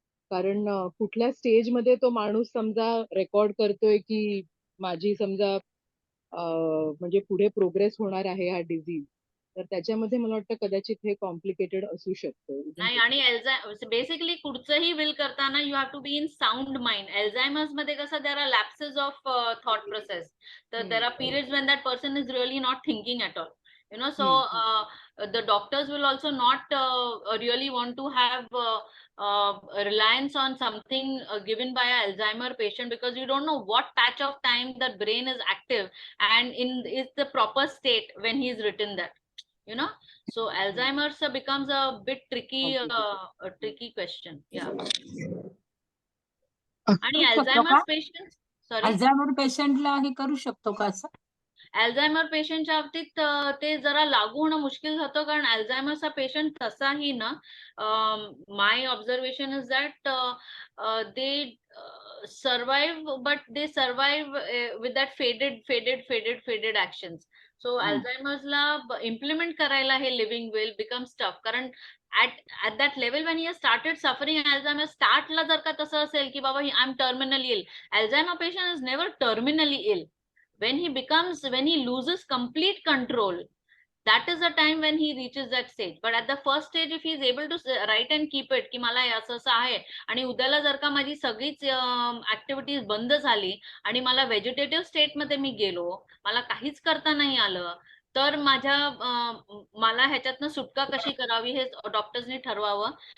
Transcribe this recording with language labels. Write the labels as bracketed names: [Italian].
[Marathi] कारण कुठल्या स्टेजमध्ये तो माणूस समजा रेकॉर्ड करतोय की माझी समजा म्हणजे पुढे प्रोग्रेस होणार आहे हा डिझीज, तर त्याच्यामध्ये मला वाटतं कदाचित हे कॉम्प्लिकेटेड असू शकतं. नाही, आणि बेसिकली कुठचंही विल करताना [English] You have to be in sound mind. Alzheimer's [Marathi] मध्ये कसं [English] There are lapses of thought process. तर there are periods when that person is really not thinking at all. So the doctors will also not really want to have reliance on something given by an Alzheimer patient, because you don't know what patch of time that brain is active and is the proper state when he is written that. So Alzheimer's becomes a bit tricky question. Yeah. [Marathi] आणि करू शकतो का? [English] Alzheimer's patients, sorry, [Marathi] Alzheimer पेशंटला हे करू शकतो का असं? अल्झायमर पेशंटच्या बाबतीत ते जरा लागू होणं मुश्किल होतं, कारण अल्झायमरचा पेशंट तसाही ना, [English] My observation is that they survive, but they survive with that faded actions. [Marathi] So अल्झायमर्सला implement करायला हे लिव्हिंग विल [English] becomes tough, कारण at that level when he has started suffering Alzheimer, [Marathi] startला जर का तसं असेल की बाबा [English] I am terminally ill, Alzheimer patient is never terminally ill. When he loses complete control, that is the time when he reaches that stage. But at the first stage, if he is able to write and keep it [Marathi] की मला असं असं आहे, आणि उद्याला जर का माझी सगळीच ऍक्टिव्हिटीज बंद झाली आणि मला व्हेजिटेटिव्ह स्टेट मध्ये मी गेलो, मला काहीच करता नाही आलं, तर मला ह्याच्यातनं सुटका कशी करावी हे डॉक्टर्सनी ठरवावं.